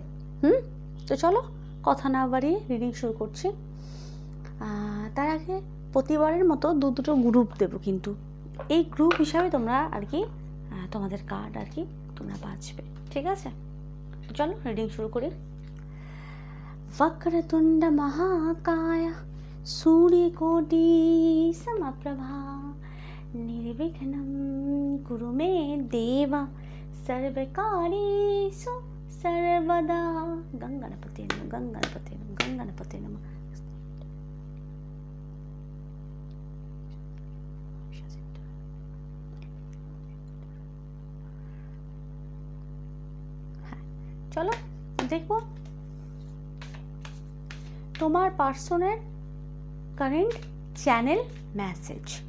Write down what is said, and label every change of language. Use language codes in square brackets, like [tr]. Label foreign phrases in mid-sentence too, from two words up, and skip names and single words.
[bn] তো চলো কথা না বাড়িয়ে রিডিং শুরু করছি। তার আগে প্রতিবারের মতো দুটো গ্রুপ দেব, কিন্তু এই গ্রুপ হিসাবে তোমরা আর কি তোমাদের কার্ড আর কি তোমরা বাঁচবে, ঠিক আছে। চলো রিডিং শুরু করি। [sa] वक्रतुंड महाकाय सूर्यकोटि समप्रभा निर्विघ्नं कुरु मे देव सर्वकार्येषु सर्वदा। गंगणपते नमः, गंगणपते नमः, गंगणपते नमः। [bn] চলো দেখবো তোমার পার্সনের [en] current channel message.